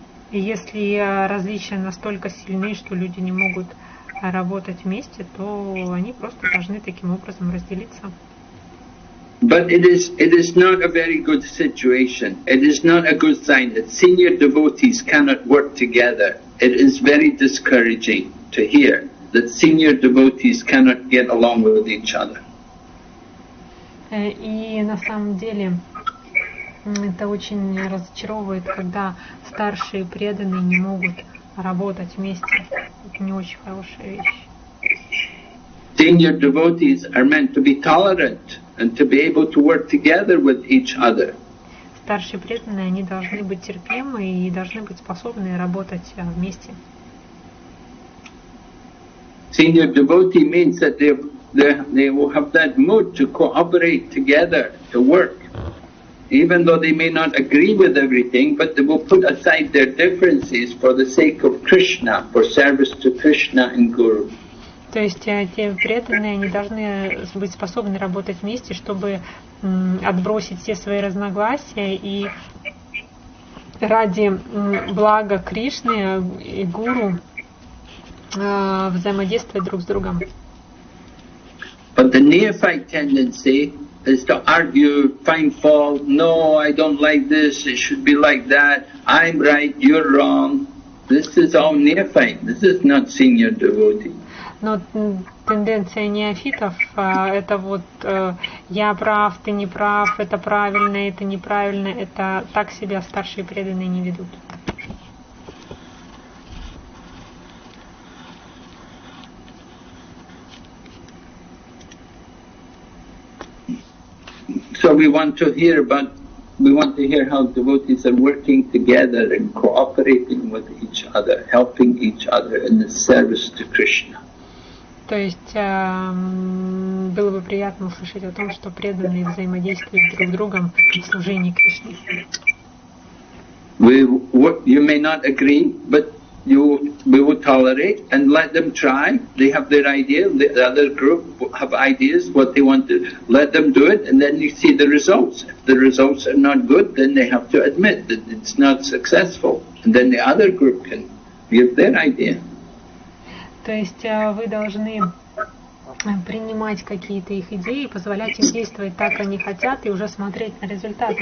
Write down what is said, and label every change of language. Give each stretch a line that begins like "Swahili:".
Russian: И если различия настолько сильны, что люди не могут работать вместе, то они просто должны таким образом разделиться.
English: But it is not a very good situation. It is not a good sign that senior devotees cannot work together. It is very discouraging to hear that senior devotees cannot get along with each other.
Russian: И на самом деле это очень разочаровывает, когда старшие преданные не могут работать вместе. Это не очень хорошая вещь.
English: Senior devotees are meant to be tolerant and to be able to work together with each other.
Russian: Старшие преданные, они должны быть терпимы и должны быть способны работать вместе.
English: Senior devotee means that they will have that mood to cooperate together, to work. Even though they may not agree with everything, but they will put aside their differences for the sake of Krishna, for service to Krishna and Guru.
Russian: То есть те преданные, они должны быть способны работать вместе, чтобы отбросить все свои разногласия и ради блага Кришны и Гуру взаимодействовать друг с другом.
English: But the neophyte tendency is to argue, find fault, no, I don't like this, it should be like that, I'm right, you're wrong. This is all neophyte, this is not senior devotee.
Russian: Но тенденция неофитов это вот я прав, ты не прав, это правильно, это неправильно, это так себя старшие преданные не ведут.
English: So we want to hear how devotees are working together and cooperating with each other, helping each other in the service to Krishna.
Russian: То есть было бы приятно услышать о том, что преданные взаимодействуют друг с другом в служении Кришне.
English: You may not agree, but we will tolerate and let them try. They have their idea, the other group have ideas, what they want to, let them do it, and then you see the results. If the results are not good, then they have to admit that it's not successful, and then the other group can give their idea.
Russian: То есть вы должны принимать какие-то их идеи, позволять им действовать так, как они хотят, и уже смотреть на результаты.